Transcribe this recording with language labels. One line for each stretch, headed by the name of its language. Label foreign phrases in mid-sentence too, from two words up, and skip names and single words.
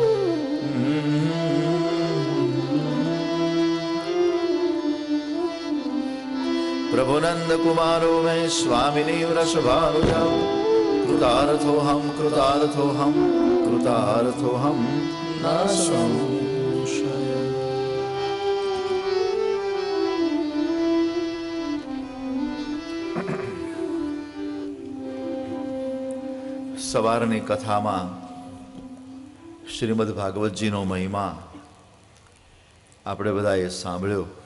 Sanskrit: प्रभु नंद कुमारो मैं स्वामिनी वृषभानुजा। कृतार्थोऽहं कृतार्थोऽहं कृतार्थोऽहं न संशय।
Gujarati: સવારની કથામાં શ્રીમદ ભાગવતજીનો મહિમા આપણે બધાએ સાંભળ્યો.